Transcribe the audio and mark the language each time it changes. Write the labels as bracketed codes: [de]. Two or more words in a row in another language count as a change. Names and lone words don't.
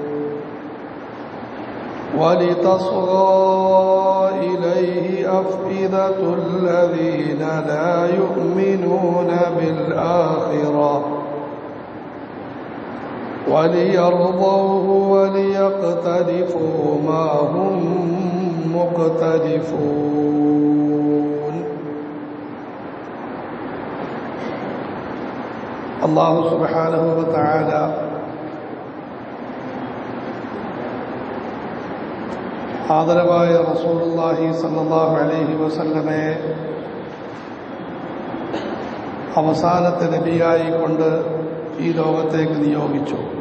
[ar] ولتصغى إليه أفئدة الذين لا يؤمنون بالآخرة وليرضوه وليقترفوا ما هم مقترفون. [ml] അല്ലാഹു [ar] سبحانه وتعالى [ml] ആദരവായ [ar] رسول الله صلى الله عليه وسلم [ml] അവസാനത്തെ നബിയായി കൊണ്ട് ഈ ലോകത്തേക്ക് നിയോഗിച്ചു.